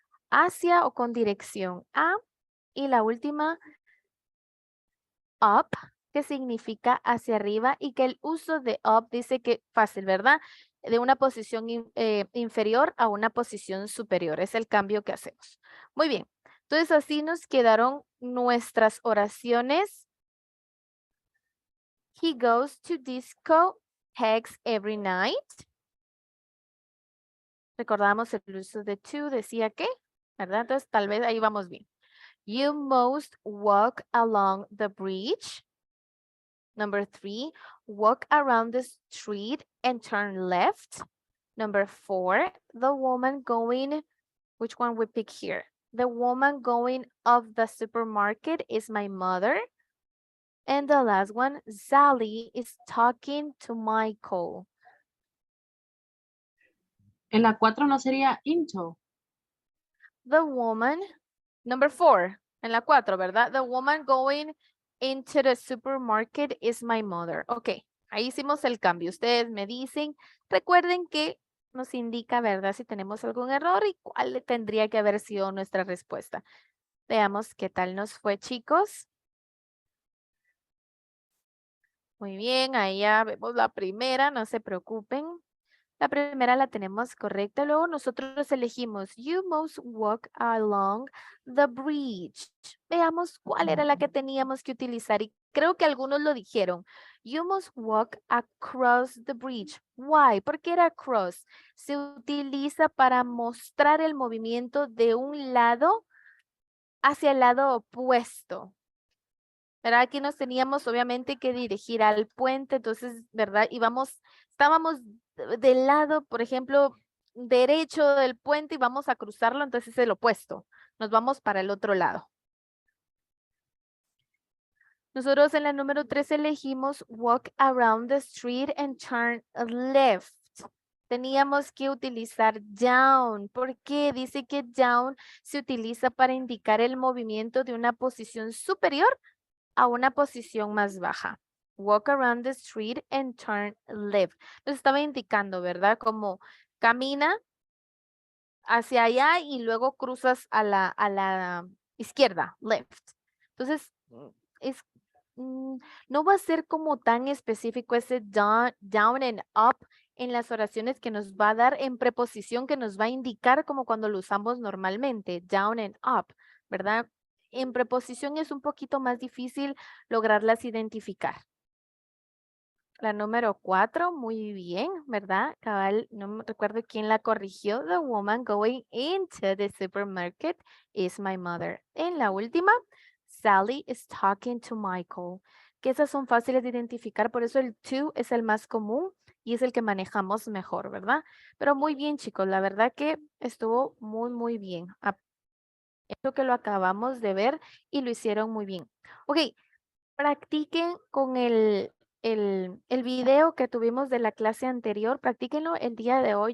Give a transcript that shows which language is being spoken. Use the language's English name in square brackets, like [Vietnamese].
[Spanish] Hacia o con dirección a. Y la última, up, que significa hacia arriba. Y que el uso de up dice que fácil, ¿verdad? De una posición inferior a una posición superior. Es el cambio que hacemos. Muy bien. Entonces así nos quedaron nuestras oraciones. [English] He goes to disco pegs every night. [Spanish] Recordamos el uso de to, decía que, ¿verdad? Entonces tal vez ahí vamos bien. [English] You must walk along the bridge. Number 3, walk around the street and turn left. Number 4, the woman going, which one we pick here? The woman going of the supermarket is my mother. And the last one, Sally is talking to Michael. [Spanish] En la 4 no sería into. [English] The woman, number 4, [Spanish] en la 4, ¿verdad? [English] The woman going into the supermarket is my mother. [Spanish] Ok, ahí hicimos el cambio. Ustedes me dicen, recuerden que nos indica, ¿verdad? Si tenemos algún error y cuál tendría que haber sido nuestra respuesta. Veamos qué tal nos fue, chicos. Muy bien, ahí ya vemos la primera, no se preocupen. La primera la tenemos correcta. Luego nosotros elegimos [English] you must walk along the bridge. [Spanish] Veamos cuál era la que teníamos que utilizar. Y creo que algunos lo dijeron. [English] You must walk across the bridge. Why? [Spanish] ¿Por qué era across? Se utiliza para mostrar el movimiento de un lado hacia el lado opuesto. ¿Verdad? Aquí nos teníamos obviamente que dirigir al puente, entonces, ¿verdad? Estábamos del lado, por ejemplo, derecho del puente y vamos a cruzarlo, entonces es el opuesto. Nos vamos para el otro lado. Nosotros en la número 3 elegimos [English] walk around the street and turn left. [Spanish] Teníamos que utilizar down. ¿Por qué? Dice que down se utiliza para indicar el movimiento de una posición superior a una posición más baja. [English] Walk around the street and turn left. [Spanish] Nos estaba indicando, ¿verdad? Como camina hacia allá y luego cruzas a la izquierda, left. Entonces, es no va a ser como tan específico ese [English] down and up [Spanish] en las oraciones que nos va a dar en preposición, que nos va a indicar como cuando lo usamos normalmente, down and up, ¿verdad? En preposición es un poquito más difícil lograrlas identificar. La número 4, muy bien, ¿verdad? Cabal, no me recuerdo quién la corrigió. [English] The woman going into the supermarket is my mother. [Spanish] En la última, [English] Sally is talking to Michael. [Spanish] Que esas son fáciles de identificar, por eso el to es el más común y es el que manejamos mejor, ¿verdad? Pero muy bien, chicos, la verdad que estuvo muy, muy bien. Esto que lo acabamos de ver y lo hicieron muy bien. Ok, practiquen con el video que tuvimos de la clase anterior, practíquenlo el día de hoy.